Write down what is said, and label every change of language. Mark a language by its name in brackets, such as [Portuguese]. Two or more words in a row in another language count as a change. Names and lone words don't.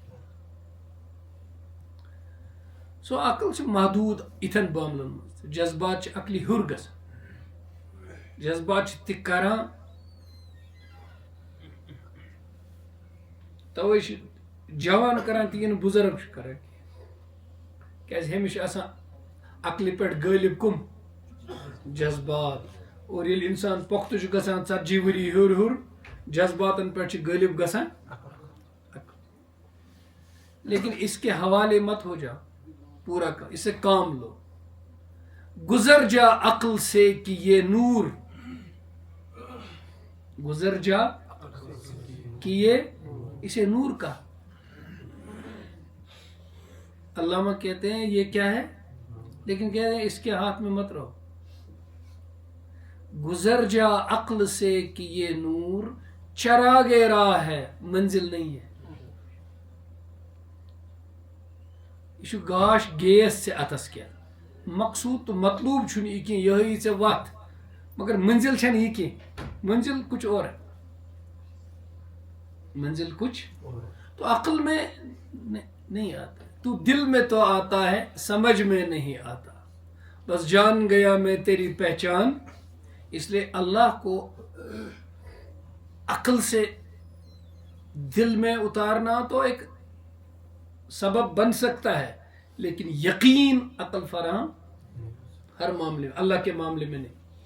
[Kashmiri] سو عقل چھِ محدوٗد یِتھٮ۪ن معاملن منٛز جذبات چھِ عقلہِ ہیوٚر گژھان جذبات چھِ تہِ کران توے چھِ جوان کران تہِ یہِ نہٕ بُزرگ چھِ کران کیازِ ہیٚمِس چھِ آسان عقلہِ پٮ۪ٹھ غٲلب کُم جذبات اور ییٚلہِ انسان پۄختہٕ چھُ گژھان 40 ؤری ہیوٚر ہیوٚر جذباتن پٮ۪ٹھ چھِ غٲلب گژھان [Urdu] لیکن اس کے حوالے مت ہو جاؤ پورا اس سے کام لو گزر جا عقل سے کہ یہ نور گزر جا کہ یہ اسے نور کا علامہ کہتے ہیں یہ کیا ہے لیکن کہتے ہیں اس کے ہاتھ میں مت رہو گزر جا عقل سے کہ یہ نور چراغ راہ ہے منزل نہیں ہے [Kashmiri] یہ گاش گیس سے اتس کیا مقصود تو مطلوب چھُنہٕ یہِ کینٛہہ یِہوٚے ژےٚ وتھ مگر منزل چھنہٕ یہِ کینٛہہ [Urdu] منزل کچھ اور ہے منزل کچھ تو عقل میں نہیں آتا تو دل میں تو آتا ہے سمجھ میں نہیں آتا بس جان گیا میں تیری پہچان اس لیے اللہ کو عقل سے دل میں اتارنا تو ایک سبب بن سکتا ہے لیکن یقین عقل فراہم ہر معاملے میں اللہ کے معاملے میں نہیں